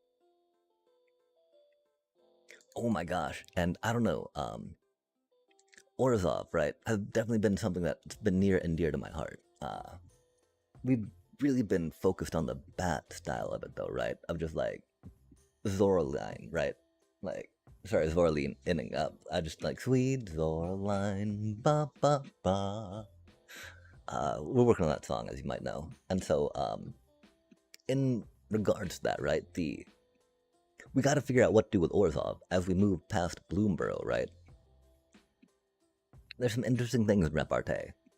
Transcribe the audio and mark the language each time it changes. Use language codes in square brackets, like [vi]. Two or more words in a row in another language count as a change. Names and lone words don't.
[en] Oh my gosh, and I don't know, Orzhov, right, has definitely been something that's been near and dear to my heart. We've really been focused on the bat style of it, though, right? Of just like Zoraline, right? Like, sorry, Zoraline inning up. I just like sweet Zoraline, ba ba ba. We're working on that song, as you might know, and so in regards to that, right? We got to figure out what to do with Orzhov as we move past Bloomborough, right? There's some interesting things in repartee.